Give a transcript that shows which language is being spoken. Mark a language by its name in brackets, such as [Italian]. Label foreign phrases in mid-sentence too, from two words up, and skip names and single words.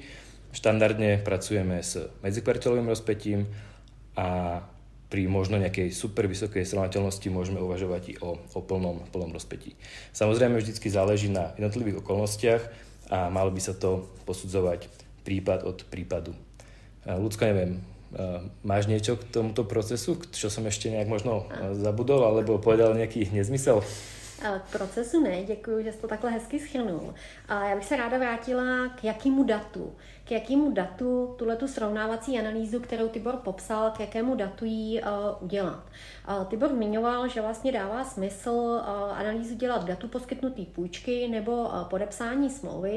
[Slovak] Štandardne pracujeme s medzikvartálovým rozpätím a pri možno nejakej super vysokej srovnateľnosti môžeme uvažovať i o plnom rozpätí. Samozrejme vždycky záleží na jednotlivých okolnostiach a malo by sa to posudzovať prípad od prípadu. Ľudsko, neviem, máš niečo k tomuto procesu, čo som ešte nejak možno zabudol alebo povedal nejaký nezmysel? [Czech] K procesu ne, děkuji, že jsi to takhle hezky shrnul. Já bych se ráda vrátila k jakému datu tuhletu srovnávací analýzu, kterou Tibor popsal, k jakému datu ji udělat. Tibor zmiňoval, že vlastně dává smysl analýzu dělat k datu poskytnutý půjčky nebo podepsání smlouvy.